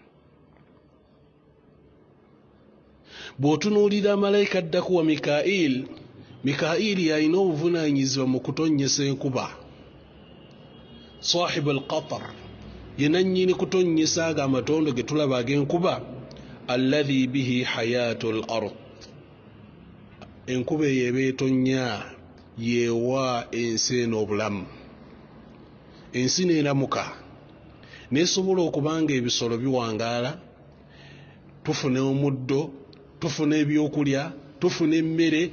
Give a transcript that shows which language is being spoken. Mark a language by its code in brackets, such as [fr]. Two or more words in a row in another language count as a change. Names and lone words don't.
[lg] Bw'otunuulira malayika addaku wa Mikail, Mikaili yalina obuvunaanyizibwa mu kutonnyesa enkuba. [ar] صاحب القطر, [lg] yenannyini kutonnyesa aga amatondo ge tulaba ag'enkuba. [ar] الذي به حياة الأرض, [lg] enkuba eyo eba etonnya yeewa ensi eno obulamu. Ensi neeramuka nesobola okubanga ebisolo biwangaala, tufune omuddo, tufune ebyokulya, tufuna emmere.